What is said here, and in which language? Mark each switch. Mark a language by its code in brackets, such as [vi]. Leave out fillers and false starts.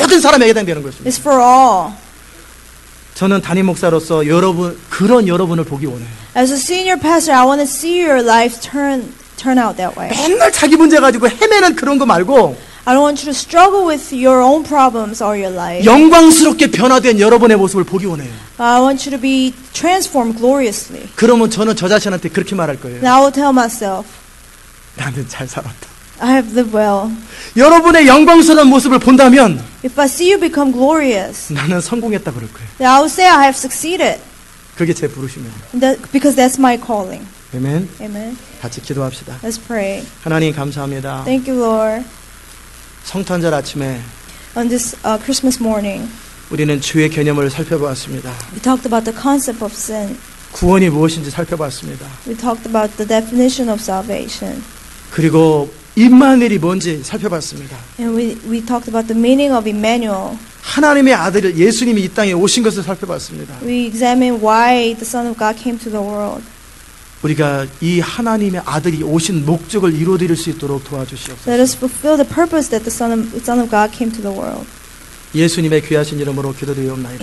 [ko] 모든 사람에 해당되는 것입니다. [en] It's for all. [ko] 저는 담임 목사로서 그런 여러분을 보기 원해요. [en] As a senior pastor, I want to see your life turn out that way. [ko] 맨날 자기 문제 가지고 헤매는 그런 거 말고 [en] I don't want you to struggle with your own problems all your life. [ko] 영광스럽게 변화된 여러분의 모습을 보기 원해요. [en] I want you to be transformed gloriously. [ko] 그러면 저는 저 자신한테 그렇게 말할 거예요. [en] And I will tell myself, [ko] 나는 잘 살았다. [en] I have lived well. [ko] 여러분의 영광스러운 모습을 본다면 [en] If I see you become glorious, [ko] 나는 성공했다 그럴 거예요. [en] then I will say I have succeeded. [ko] 그게 제 부르심입니다. [en] Because that's my calling. [ko] 아멘. [en] Amen. [ko] 같이 기도합시다. [en] Let's pray. [ko] 하나님 감사합니다. [en] Thank you, Lord. [ko] 성탄절 아침에 [en] On this Christmas morning, [ko] 우리는 죄의 개념을 살펴보았습니다. [en] We talked about the concept of sin. [ko] 구원이 무엇인지 살펴봤습니다. [en] We talked about the definition of salvation. [ko] 그리고 임마누엘이 뭔지 살펴봤습니다. [en] And we talked about the meaning of Emmanuel. [ko] 하나님의 아들 예수님이 이 땅에 오신 것을 살펴봤습니다. [en] We examined why the Son of God came to the world. [ko] 우리가 이 하나님의 아들이 오신 목적을 이루어드릴 수 있도록 도와주시옵소서. [en] Let us fulfill the purpose that the Son of God came to the world. [ko] 예수님의 귀하신 이름으로 기도드리옵나이다.